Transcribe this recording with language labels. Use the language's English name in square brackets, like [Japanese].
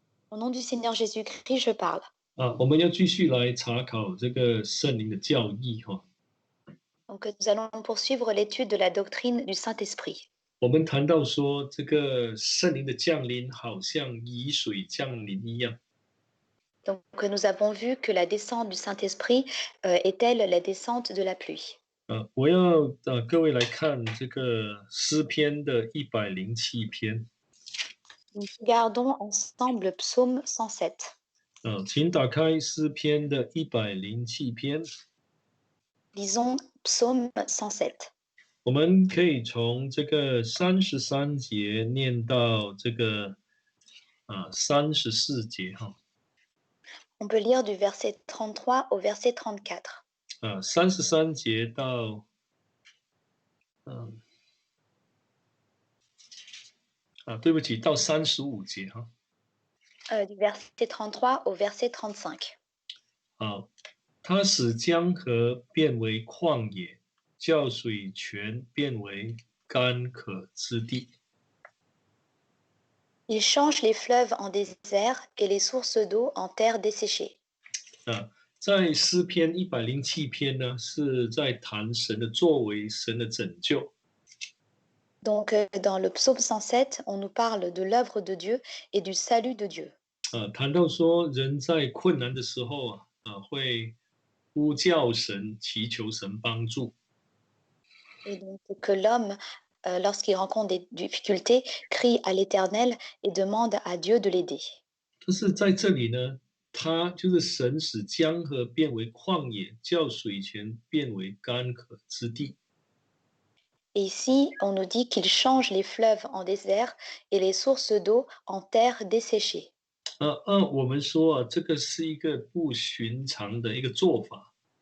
[French] Au nom du Seigneur Jésus-Christ, je parle. [Chinese] 我们要继续来查考这个圣灵的教义哈。 [French] Donc, nous allons poursuivre l'étude de la doctrine du Saint-Esprit. [Chinese] 我们谈到说，这个圣灵的降临好像雨水降临一样。 [French] Donc, nous avons vu que la descente du Saint-Esprit est telle la descente de la pluie. [Chinese] 我要各位来看这个诗篇的107篇。 [French] Nous regardons ensemble Psaume 107. [Chinese] 请打开诗篇的107篇。 [French] Lisons Psaume 107. [Chinese] 我们可以从这个33节念到这个34节哈。 [French] On peut lire du verset 33 au verset 34. [Chinese] 33节到对不起，到35节哈。 [French] Du verset 33 au verset 35. [Chinese] 他使江河变为旷野，叫水泉变为干渴之地。 [French] Il change les fleuves en désert et les sources d'eau en terre desséchée. [Chinese] 在诗篇107篇呢，是在谈神的作为，神的拯救。 [French] Donc, dans le psaume 107, on nous parle de l'œuvre de Dieu et du salut de Dieu. [Chinese] 谈到说人在困难的时候会呼叫神，祈求神帮助。 [French] Et donc, que l'homme, lorsqu'il rencontre des difficultés, crie à l'Éternel et demande à Dieu de l'aider. [Chinese] 但是在这里呢，他就是神使江河变为旷野，叫水泉变为干渴之地。 [French] Et ici, on nous dit qu'il change les fleuves en désert et les sources d'eau en terre desséchée. [Chinese] 我们说这个是一个不寻常的一个做法。